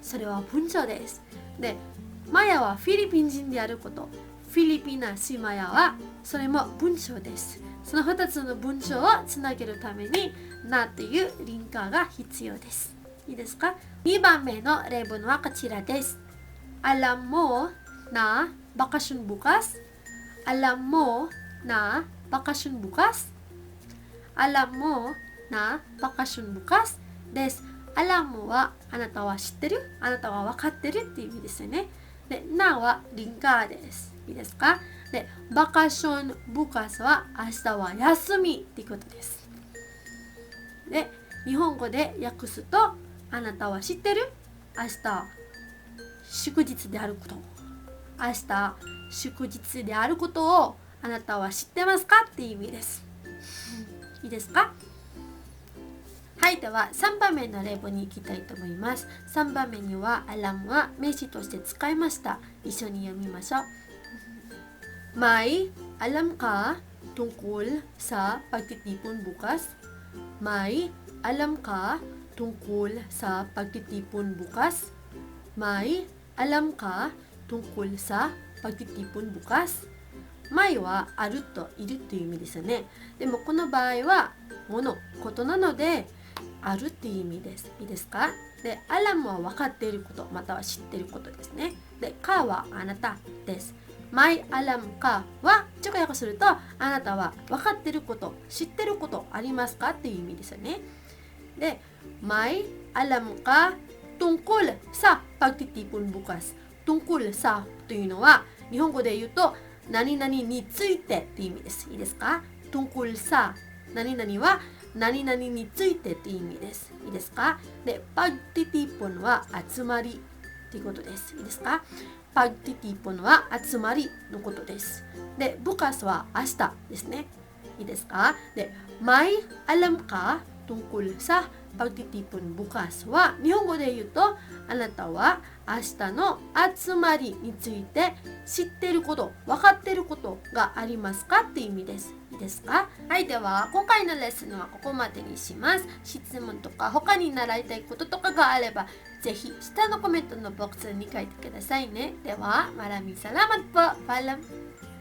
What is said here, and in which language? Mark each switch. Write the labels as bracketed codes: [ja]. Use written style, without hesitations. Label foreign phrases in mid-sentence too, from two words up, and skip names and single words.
[ja] それは文章です。で、マヤはフィリピン人であること。 [tl] Pilipina si Maya [ja] はそれも文章です。その2つの文章をつなげるためになというリンカーが必要です。いいですか？ 2 番目の例文はこちらです。 [tl] Alam mo na bakasyon bukas? Alam mo na bakasyon bukas? Alam mo na bakasyon bukas? [ja] です。 [tl] Alam mo [ja] はあなたは知ってる？あなたは分かってるっていう意味ですよね。で、なはリンカーです。いいですか？で、 [tl] bakasyon bukas [ja] は明日は休みっていうことです。で、日本語で訳すと、あなたは知ってる？明日祝日であること。明日祝日であることをあなたは知ってますかっていう意味です。いいですか？はい、では3番目の例文に行きたいと思います。3番目にはアラムは名詞として使いました。一緒に読みましょう。 [tl] May alam ka tungkol sa pagtitipon bukas? May alam ka tungkol sa pagtitipon bukas? May alam ka tungkol sa pagtitipon bukas? [ja] May はあるといるという意味ですよね。でもこの場合は物、ことなのであるっていう意味です。いいですか？で、アラムは分かっていること、または知っていることですね。で、かはあなたです。 [tl] May alam ka [ja] は直訳するとあなたは分かっていること、知っていることありますかっていう意味ですよね。で、 [tl] May alam ka tungkol sa pagtitipon bukas。 tungkol sa [ja] というのは日本語で言うと何々についてっていう意味です。いいですか？ [tl] tungkol sa [ja] 何々は何々についてっていう意味です。いいですか？で、pagtitipon は集まりっていうことです。いいですか？pagtitipon は集まりのことです。で、bukas は明日ですね。いいですか？で、 [tl] may alam ka tungkol sa pagtitipon bukas [ja] は日本語で言うとあなたは明日の集まりについて知っていること、分かっていることがありますかっていう意味です。いいですか？はい、では今回のレッスンはここまでにします。質問とか他に習いたいこととかがあればぜひ下のコメントのボックスに書いてくださいね。では、 [tl] maraming salamat po. Paalam.